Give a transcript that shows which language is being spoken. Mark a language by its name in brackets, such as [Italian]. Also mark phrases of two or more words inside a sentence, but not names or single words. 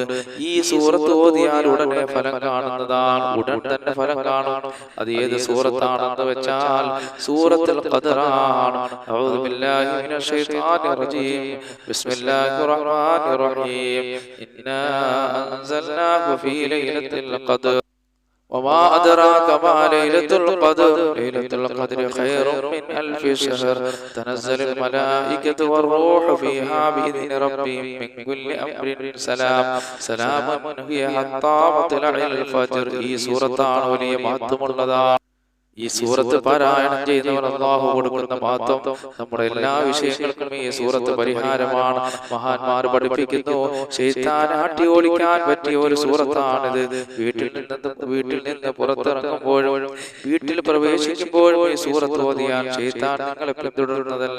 [Malayalam] ഈ സൂറത്ത് ഓതിയാൽ ഉടനെ ഫലം കാണുന്നതാണ്, ഉടൻ തന്നെ ഫലം കാണും. അത് ഏത് സൂറത്താണെന്ന് വെച്ചാൽ സൂറത്തുൽ ഖദറാണ്. [Arabic] أعوذ بالله من الشيطان الرجيم. بسم الله الرحمن الرحيم. إنا أنزلناه في ليلة القدر وما أدراك ما ليلة القدر ليلة القدر خير من ألف شهر تنزل الملائكة والروح فيها بإذن ربهم من كل أمر سلام هي حتى مطلع الفجر. [Malayalam] ഈ സൂറത്താണ് വലിയ മഹത്വമുള്ളതാണ്. ഈ സൂറത്ത് പാരായണം ചെയ്യുന്നവർ അല്ലാഹു കൊടുക്കുന്ന മഹത്വം നമ്മുടെ എല്ലാ വിഷയങ്ങൾക്കും ഈ സൂറത്ത് പരിഹാരമാണ്. മഹാന്മാർ പഠിപ്പിക്കുന്നു, ശൈത്താനെ ആട്ടി ഓടിക്കാൻ പറ്റിയ ഒരു സൂറത്താണിത്. വീട്ടിൽ നിന്ന് പുറത്തിറങ്ങുമ്പോഴും വീട്ടിൽ പ്രവേശിക്കുമ്പോഴും ഈ സൂറത്ത് ഓതിയാൽ ശൈത്താൻ നിങ്ങളെ പിന്തുടരുന്നതല്ല.